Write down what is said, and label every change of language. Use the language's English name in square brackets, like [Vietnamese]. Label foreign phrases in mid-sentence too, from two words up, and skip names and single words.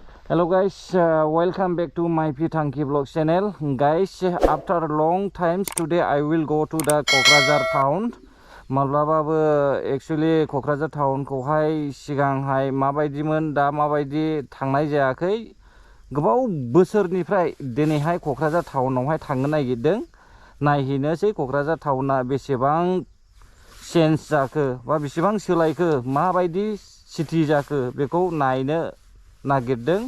[English] Hello guys, welcome back to my Pitangki vlog channel. Guys, after long times today I will go to the K'क्राझार town. [Bodo] माब्लाबाबो एक्चुअली क'क्राझार टाउनखौहाय सिगांहाय माबायदिमोन दा माबायदि थांनाय जायाखै। गोबाव बोसोरनिफ्राय दिनैहाय क'क्राझार टाउनावहाय थांनो नागिरदों। नायहैनोसै क'क्राझार टाउना बेसेबां चेन्ज जाखो बा बेसेबां सोलायखो, माबायदि सिटि जाखो बेखौ नायनो नागिरदों।